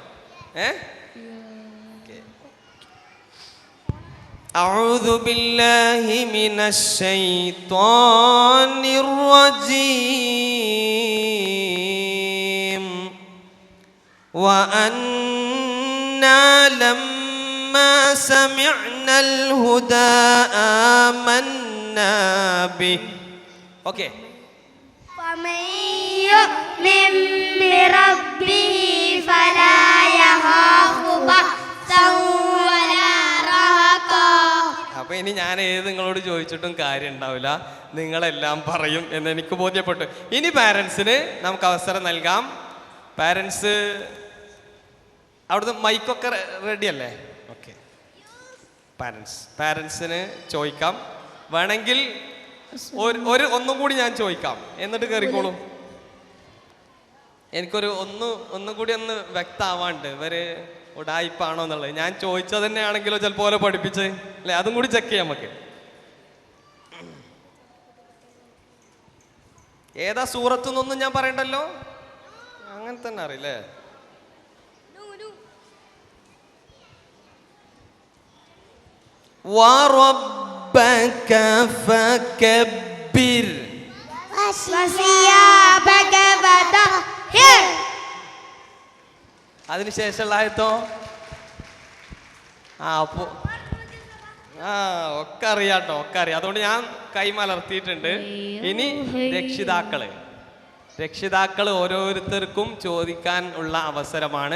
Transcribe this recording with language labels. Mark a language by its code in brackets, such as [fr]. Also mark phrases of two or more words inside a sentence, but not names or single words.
[ar] أعوذ بالله من الشيطان الرجيم وأنا لما سمعنا الهدى آمنا به. [ml] ഓക്കേ. [ar] فمن يؤمن بربه فلا يخاف بخسا ولا رهقا. [ml] അപ്പൊ ഇനി ഞാൻ ഏത് നിങ്ങളോട് ചോദിച്ചിട്ടും കാര്യം ഉണ്ടാവില്ല, നിങ്ങളെല്ലാം പറയും എന്ന് എനിക്ക് ബോധ്യപ്പെട്ടു. ഇനി പാരൻസിന് നമുക്ക് അവസരം നൽകാം. പാരൻസ് അവിടുന്ന് മൈക്കൊക്കെ റെഡി അല്ലേ? ഓക്കെ. പാരൻസിന് ചോദിക്കാം. വേണമെങ്കിൽ ഒന്നും കൂടി ഞാൻ ചോദിക്കാം, എന്നിട്ട് കയറിക്കോളൂ. എനിക്കൊരു ഒന്നും കൂടി ഒന്ന് വ്യക്തമാവാണ്ട് ഇവര് ഉടായിപ്പാണോ എന്നുള്ളത്. ഞാൻ ചോദിച്ചത് തന്നെയാണെങ്കിലോ ചിലപ്പോൾ ഓരോ പഠിപ്പിച്ച് അല്ലെ, അതും കൂടി ചെക്ക് ചെയ്യാം നമുക്ക്. ഏതാ സൂറത്ത് എന്നൊന്നും ഞാൻ പറയണ്ടല്ലോ, അങ്ങനെ തന്നെ അറിയില്ലേ? [ar] وَرَبَّكَ فَكَبِّرْ وَثِيَابَكَ فَطَهِّرْ. [ml] അതിനുശേഷമുള്ള ആയത്തോ ഒക്കെ അറിയാട്ടോ, ഒക്കെ അറിയാം. അതുകൊണ്ട് ഞാൻ കൈമലർത്തിയിട്ടുണ്ട്. ഇനി രക്ഷിതാക്കള് ഓരോരുത്തർക്കും ചോദിക്കാൻ ഉള്ള അവസരമാണ്.